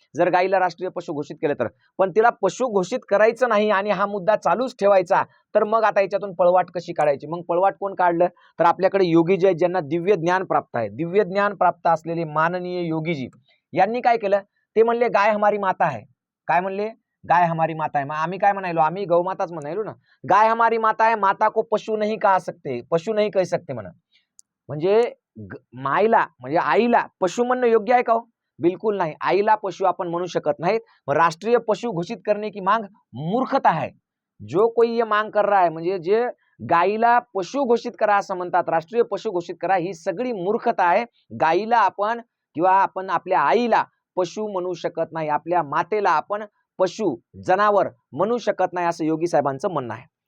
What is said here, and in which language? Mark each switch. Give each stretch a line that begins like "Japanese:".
Marathi: जर गायीला राष्ट्रीय पशु घोषित केलं तर. पण तिला पशु घोषित करायचं नाही आणि हा मुद्दा चालूच ठेवायचा, तर मग आता याच्यातून पळवाट कशी काढायची? मग पळवाट कोण काढलं? तर आपल्याकडे योगीजी आहेत, ज्यांना दिव्य ज्ञान प्राप्त आहे. दिव्य ज्ञान प्राप्त असलेले माननीय योगीजी यांनी काय केलं? ते म्हणले
Hindi: गाय हमारी माता है.
Marathi: काय म्हणले? गाय हमारी माता है. मग आम्ही काय म्हणायलो? आम्ही गौमाताच म्हणायलो ना.
Hindi: गाय हमारी माता है, माता को पशु नहीं कहा सकते, पशु नहीं कह सकते
Marathi: म्हणा. म्हणजे माईला म्हणजे आईला पशु म्हणणं योग्य आहे का हो? बिलकुल नाही. आईला पशु आपण म्हणू शकत नाही.
Hindi: राष्ट्रीय पशु घोषित करने की मांग मूर्खता है. जो कोई ये मांग कर रहा है,
Marathi: म्हणजे जे गाईला पशु घोषित करा असं म्हणतात, राष्ट्रीय पशु घोषित करा, ही सगळी मूर्खता आहे. गाईला आपण किंवा आपण आपल्या आईला पशु म्हणू शकत नाही, आपल्या मातेला आपण पशु, जनावर म्हणू शकत नाही, असं योगी साहेबांचं म्हणणं आहे.